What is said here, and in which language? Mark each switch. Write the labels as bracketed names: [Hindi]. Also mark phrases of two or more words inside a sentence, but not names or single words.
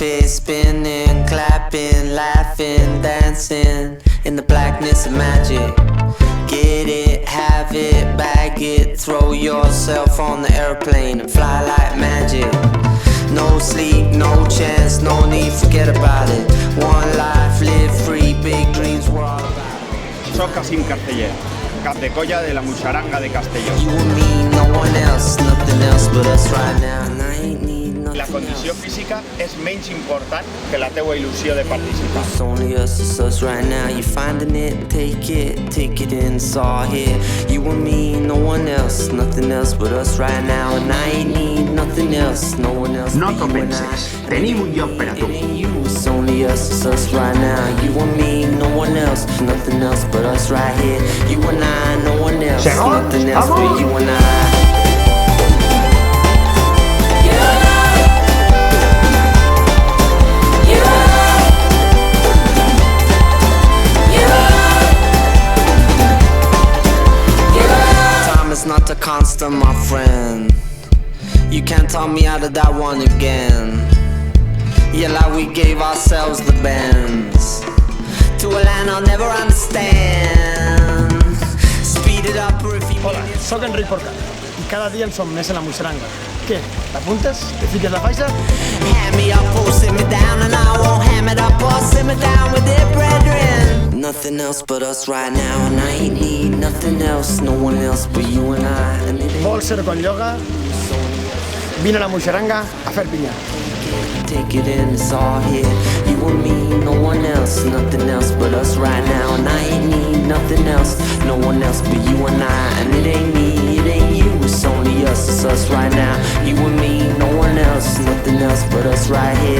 [English] spinning, clapping, laughing, dancing in the blackness of magic. Get it, have it, bag it, throw yourself on the airplane and fly like magic. No sleep, no chance, no need, forget about it. One life, live free, big dreams, we're all about it. [Catalan] Soc Cassim Casteller, cap de colla de la Muixaranga de Castelló. [English] You and me, no one else, nothing else but us right now. And I ain't need nothing. [Catalan] La condició física és menys important que la teua il·lusió de participar. [English] It's only us, it's us right now. You finding it, take it in, it's all here. You and me, no one else, nothing else but us right now. And I ain't need nothing else, no one else. [Catalan] No t'ho penses, tenim un lloc per a tu. [English] It's only us, it's us right now. You and me, no one else, nothing else but us right here. You and I, no one else, nothing else but you and I. It's not a constant, my friend. You can't talk me out of that one again. Yeah, like we gave ourselves the bends to a land I'll never understand. Speed it up or if you [Catalan] Hola, soc Enric Porcat i cada dia en som més a la Muixaranga. Què? T'apuntes? Te fiques la faixa? [English] hand me up or sit me down, and I won't ham it up or sit me down with it, brethren. Nothing else but us right now, and I ain't need nothing else, no one else but you and I. And it ain't [Catalan] Vols ser con lloga? Vine a la Muixaranga a fer pinya. [English] take it in, it's all here. You and me, no one else, nothing else but us right now. And I ain't need nothing else, no one else but you and I. And it ain't me, it ain't you, it's only us, it's us right now. You and me, no one else, nothing else but us right here.